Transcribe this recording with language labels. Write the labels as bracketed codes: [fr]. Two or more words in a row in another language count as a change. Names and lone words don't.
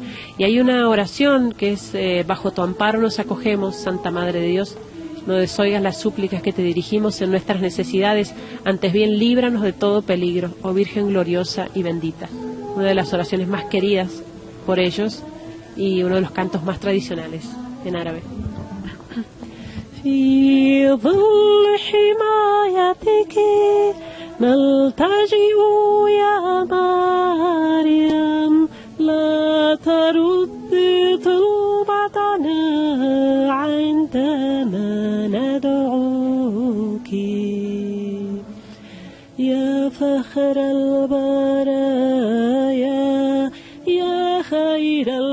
[es] Y hay una oración que es, bajo tu amparo nos acogemos, Santa Madre de Dios, no desoigas las súplicas que te dirigimos en nuestras necesidades, antes bien líbranos de todo peligro, oh Virgen gloriosa y bendita. Una de las oraciones más queridas por ellos y uno de los cantos más tradicionales en árabe. [ar] نلتجئ يا مريم لا ترد طلبتنا عندما ندعوك يا فخر البرايا يا خير